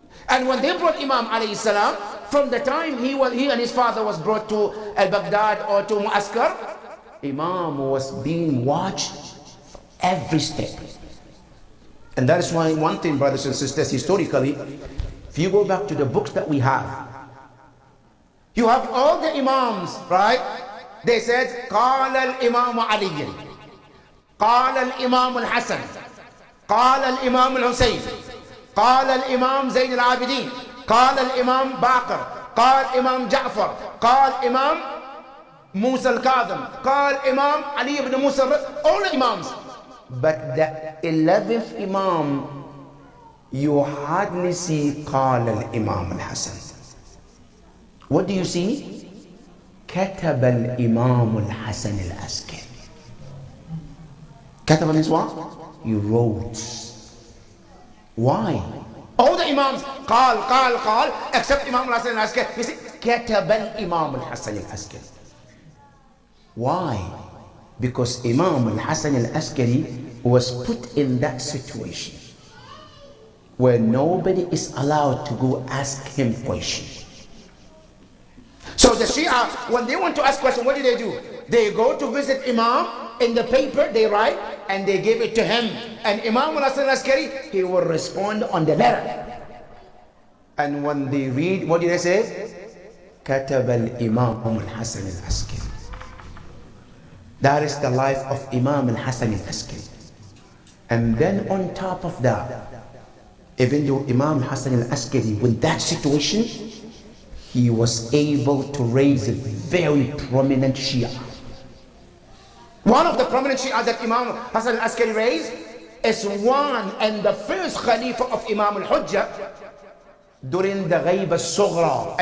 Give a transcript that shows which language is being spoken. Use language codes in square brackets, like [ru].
[en] And when they brought Imam alayhi salam, from the time he and his father was brought to al-Baghdad or to Muaskar, Imam was being watched every step. And that is why one thing, brothers and sisters, historically, if you go back to the books that we have, you have all the Imams, right? [ar] They said, قال الإمام علي, قال الإمام الحسن, قال الإمام الحسين, قال الإمام زين العابدين, قال الإمام باقر, قال إمام جعفر, قال إمام موسى الكاظم, قال إمام علي ibn Musa, [en] all the Imams. But the 11th Imam, you hardly see [ar] قال الإمام الحسن. [en] What do you see? [ar] كتب الإمام الحسن العسكري. [en] كتب means what? He wrote. Why? All the Imams قال except Imam al-Hasan al-Askari. You see, [ar] كتب الإمام الحسن العسكري. [en] Why? Because Imam al-Hasan al-Askari was put in that situation where nobody is allowed to go ask him questions. So the Shia, when they want to ask questions, what do? They go to visit Imam, in the paper they write, and they give it to him. And Imam al-Hasan al-Askari, he will respond on the letter. And when they read, what did they say? [ar] كتب الإمام الحسن العسكري. [en] That is the life of Imam al-Hasan al-Askari. And then on top of that, even though Imam Hasan al-Askari, with that situation, he was able to raise a very prominent Shia. One of the prominent Shia that Imam Hasan al-Askari raised is one and the first Khalifa of Imam al-Hujjah during the Ghayb al-Sughra.